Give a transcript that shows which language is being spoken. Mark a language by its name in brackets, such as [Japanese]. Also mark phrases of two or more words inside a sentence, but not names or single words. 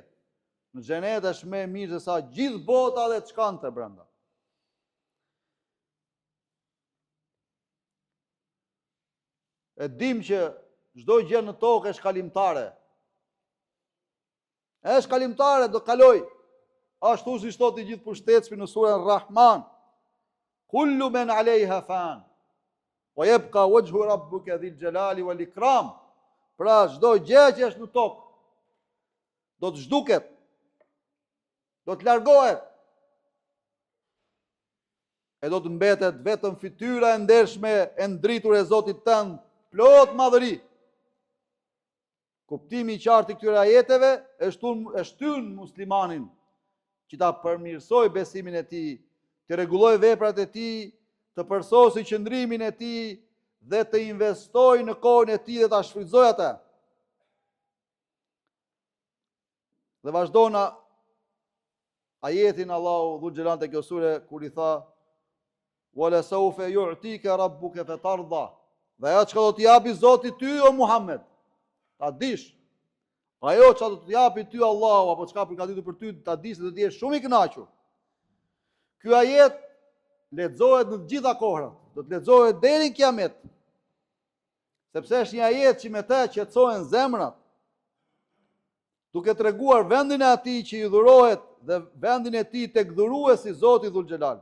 [Albanian] Në xhenet është më e mirë se sa gjithë bota dhe çkante brenda. E dim që çdo gjë në tokë është kalimtare. Është kalimtare, do kaloj. Ashtu si thot i gjithë pushtetshmi në surën Rahman, [Arabic] كل من عليها فان ويبقى وجه ربك ذو الجلال والإكرام. [Albanian] Pra çdo gjë që është në tokë do të zhduket, do të largohet, e do të mbetet vetëm fytyra e ndershme e ndritur e Zotit tënd, plot madhëri. Kuptimi i qartë i këtyre ajeteve e shtyn muslimanin që ta përmirësoj besimin e tij, të rregulloj veprat e tij, të përsosë qëndrimin e tij dhe të investoj në kohën e tij dhe ta shfrytëzoj atë. Dhe vazhdon ajetin Allahu Dhul Xhelal te kjo sure kur i tha: [Arabic] "ولسوف يعطيك ربك فترضى." [Albanian] Dhe ajo çka do t'i japi Zoti ty o Muhammed, ta dish. Ajo çka do t'i japi ty Allahu apo çka përgatitur për ty, ta dish se do të jesh shumë i kënaqur. Ky ajet lexohet në të gjitha kohrat, do të lexohet deri në Kiamet. Sepse është një ajet që me të qetësohen zemrat, duke treguar vendin e atij që i dhurohet dhe vendin e tij tek dhuruesi Zoti Dhul Xhelal.